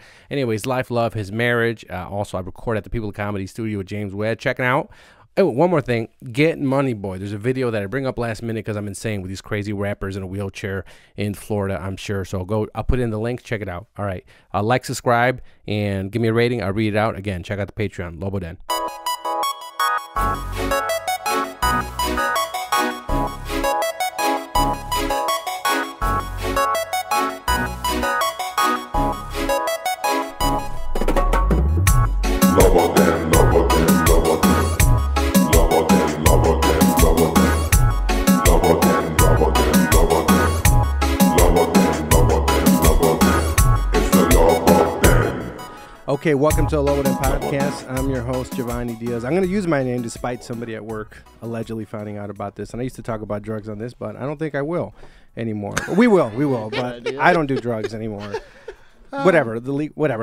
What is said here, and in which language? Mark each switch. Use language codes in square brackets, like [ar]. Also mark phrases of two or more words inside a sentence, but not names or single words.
[en] Anyways, life, love, his marriage. Also, I record at the People of Comedy studio with James Webb. Checking out. Oh, one more thing, Gettin Money Boi. There's a video that I bring up last minute because I'm insane with these crazy rappers in a wheelchair in Florida, I'm sure. So I'll put in the link, check it out. All right, like, subscribe, and give me a rating. I'll read it out. Again, check out the Patreon, Lobo Den. Lobo Den, Lobo Den, Lobo Den. Lobo Den, Lobo Den, Lobo Den. Lobo Den, Lobo Den, Lobo Den. Lobo Den, Lobo Den, Lobo Den. It's the Lobo Den. Okay, welcome to the Lobo Den Podcast. I'm your host, Giovanni Diaz. I'm going to use my name despite somebody at work allegedly finding out about this. And I used to talk about drugs on this, but I don't think I will anymore. We will, but I don't do drugs anymore. Whatever.